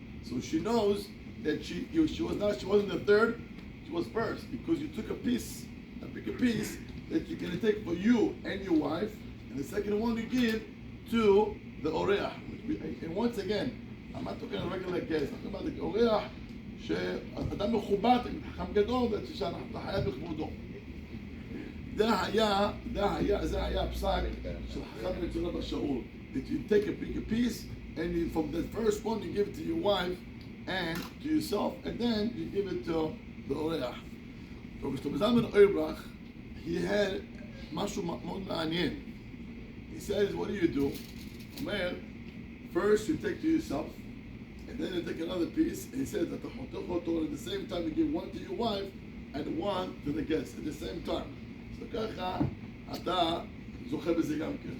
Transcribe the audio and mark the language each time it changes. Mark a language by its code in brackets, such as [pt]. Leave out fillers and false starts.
[en] So she knows that she wasn't the third, she was first, because you took a bigger piece that you're going to take for you and your wife, and the second one you give to the oreach, and once again, I'm not talking a regular guest, I'm talking about the [he] אורח שאדם מכובד, חכם גדול, שאנחנו חייב בכבודו. זה היה הפסק של חכם מצורע בשאול. [en] That you take a bigger piece, and you, from the first one you give it to your wife and to yourself, and then you give it to the אורח. Rabbi Zalman Auerbach, he had [he] משהו מאוד מעניין. [en] He says, what do? Well, first you take to yourself, and then you take another piece, and he says that at the same time you give one to your wife and one to the guest at the same time. So [he] ככה אתה זוכה בזה גם כן.